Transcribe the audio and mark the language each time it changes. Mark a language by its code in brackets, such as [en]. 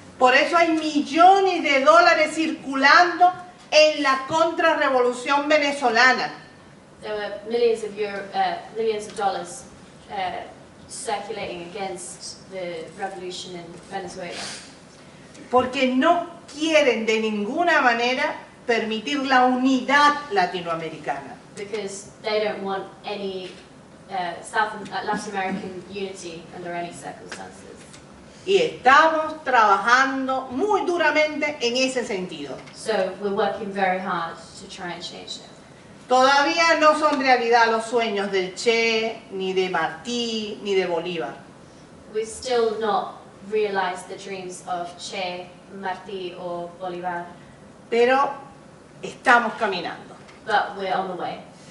[es] Por eso hay millones de dólares circulando en la contrarrevolución venezolana. [en] There were millions of dollars circulating against the revolution in Venezuela. [es] Porque no quieren de ninguna manera permitir la unidad latinoamericana. [en] Because they don't want any Latin American unity under any circumstances. [es] Y estamos trabajando muy duramente en ese sentido. [en] So we're working very hard to try and change it. [es] Todavía no son realidad los sueños del Che, ni de Martí, ni de Bolívar. [en] We've still not realized the dreams of Che, Martí or Bolívar. [es] Pero estamos caminando. [en] But we're on the way.